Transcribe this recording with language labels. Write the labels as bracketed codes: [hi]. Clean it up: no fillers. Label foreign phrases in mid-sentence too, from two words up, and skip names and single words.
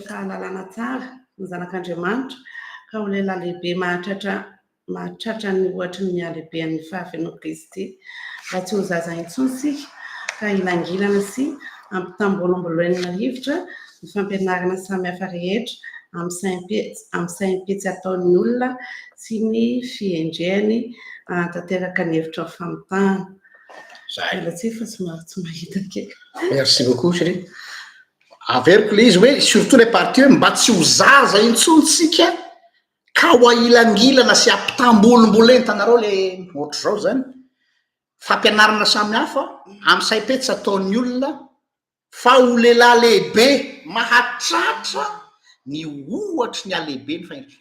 [mg] fahalalana tsara ny zanak'Andriamanitra ka ho lehilahy lehibe mahatratra ny ohatra ny halehiben'ny fahafianao Kristy raha tsy ho zaza intsony sika ka ilangilana sy ampitambolambolenina rivotra ny fampianarana samihafa rehetra amin'ny saim-petsy ataon'ny olona sy ny fiendrehany tanteraka ny hevitra ny famitahana. Ela tsy fa somary tsy mahita kely. [fr] Merci beaucoup chérie. [mg] Averiko le izy hoe [fr] surtout les parties [mg] hoe mba tsy ho zaza intsony tsika ka ho ailangilana sy ampitambolomboleny tanareo le ohatra zao zany fampianarana samihafa amin'ny saim-petsy ataon'ny olona fa ho lehilahy lehibe mahatratra ny ohatra ny alehibe ny fahendrena.